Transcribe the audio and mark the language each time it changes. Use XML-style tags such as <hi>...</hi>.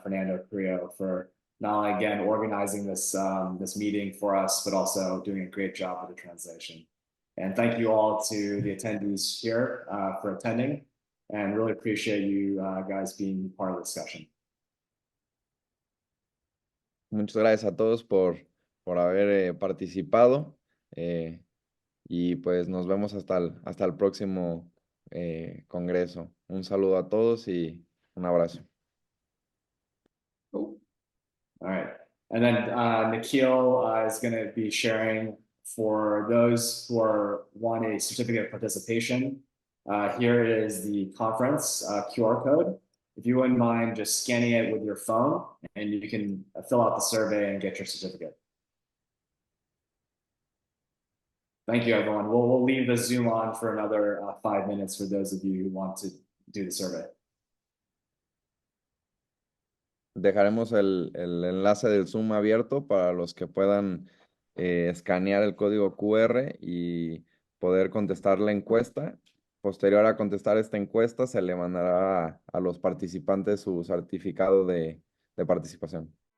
<en>Fernando Carrillo for not only again organizing this meeting for us, but also doing a great job with the translation. And thank you all to the attendees here for attending, and really appreciate you guys being part of the discussion.</en> <es>Muchas gracias a todos por haber participado, y pues nos vemos hasta el próximo congreso. Un saludo a todos y un abrazo.</es> <en>All right. And then Nikhil is going to be sharing for those who want a certificate of participation. Here is the conference QR code. If you wouldn't mind just scanning it with your phone, and you can fill out the survey and get your certificate. Thank you, everyone. We'll leave the Zoom on for another 5 minutes for those of you who want to do the survey.</en> <es>Dejaremos el enlace del Zoom abierto para los que puedan escanear el código QR y poder contestar la encuesta. Posterior a contestar esta encuesta, se le mandará a los participantes su certificado de participación.</es>